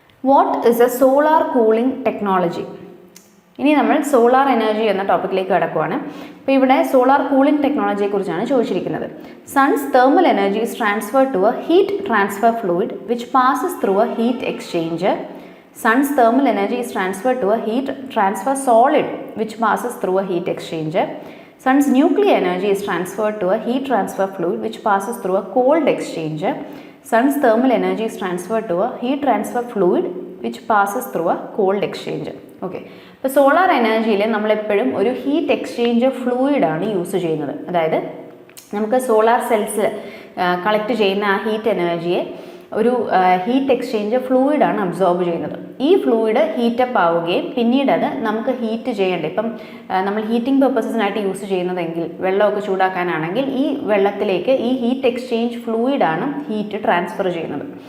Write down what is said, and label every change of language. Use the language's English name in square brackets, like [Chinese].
[English] What is a solar cooling technology? [Malayalam] ഇനി നമ്മൾ solar energy എന്ന ടോപ്പിക്കിലേക്ക് കടക്കുവാണ്. അപ്പോൾ ഇവിടെ സോളാർ കൂളിംഗ് ടെക്നോളജിയെ കുറിച്ചാണ് ചോദിച്ചിരിക്കുന്നത്. [English] Sun's thermal energy is transfer to a heat transfer fluid which passes through a heat exchanger. Sun's thermal energy is transferred to a heat transfer solid which passes through a heat exchanger. Sun's nuclear energy is transferred to a heat transfer fluid which passes through a cold exchanger. Sun's thermal energy is transferred to a heat transfer fluid which passes through a cold exchanger. [Malayalam] Okay, ഇപ്പോൾ solar എനർജിയിൽ നമ്മളെപ്പോഴും ഒരു heat exchanger ഫ്ലൂയിഡാണ് use ചെയ്യുന്നത്. അതായത് നമുക്ക് solar cells collect ചെയ്യുന്ന ആ heat എനർജിയെ ഒരു ഹീറ്റ് എക്സ്ചേഞ്ചർ ഫ്ലൂയിഡാണ് അബ്സോർബ് ചെയ്യുന്നത്. ഈ ഫ്ലൂയിഡ് ഹീറ്റപ്പ് ആവുകയും പിന്നീട് അത് നമുക്ക് ഹീറ്റ് ചെയ്യേണ്ടത്, ഇപ്പം നമ്മൾ ഹീറ്റിംഗ് പർപ്പസസിനായിട്ട് യൂസ് ചെയ്യുന്നതെങ്കിൽ വെള്ളമൊക്കെ ചൂടാക്കാനാണെങ്കിൽ ഈ വെള്ളത്തിലേക്ക് ഈ ഹീറ്റ് എക്സ്ചേഞ്ച് ഫ്ലൂയിഡാണ് ഹീറ്റ് ട്രാൻസ്ഫർ ചെയ്യുന്നത്.